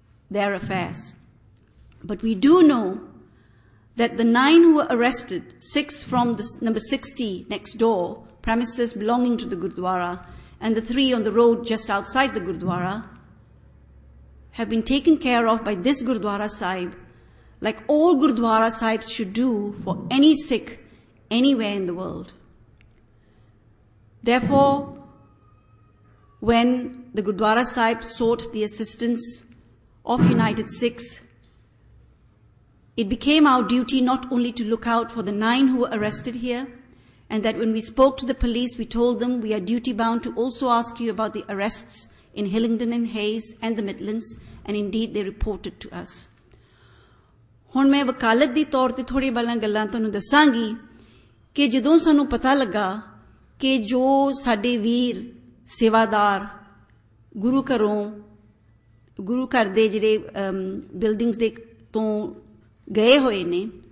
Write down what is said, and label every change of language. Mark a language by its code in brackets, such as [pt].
[en] their affairs but we do know that the 9 who were arrested 6 from the number 60 next door premises belonging to the Gurdwara and the 3 on the road just outside the Gurdwara have been taken care of by this Gurdwara Sahib like all Gurdwara Sahibs should do for any Sikh anywhere in the world. Therefore, when the Gurdwara Sahib sought the assistance of United Sikhs, it became our duty not only to look out for the 9 who were arrested here, and that when we spoke to the police, we told them we are duty bound to also ask you about the arrests in Hillingdon and Hayes and the Midlands, and indeed they reported to us. [pa] ਹੁਣ ਮੈਂ ਵਕਾਲਤ ਦੀ ਤੌਰ ਤੇ ਥੋੜੀ ਬਾਲਾਂ ਗੱਲਾਂ ਤੁਹਾਨੂੰ ਦੱਸਾਂਗੀ ਕਿ ਜਦੋਂ ਸਾਨੂੰ ਪਤਾ ਲੱਗਾ ਕਿ ਜੋ ਸਾਡੇ ਵੀਰ ਸੇਵਾਦਾਰ ਗੁਰੂ ਘਰ ਦੇ ਜਿਹੜੇ ਬਿਲਡਿੰਗਸ ਦੇ ਤੋਂ ਗਏ ਹੋਏ ਨੇ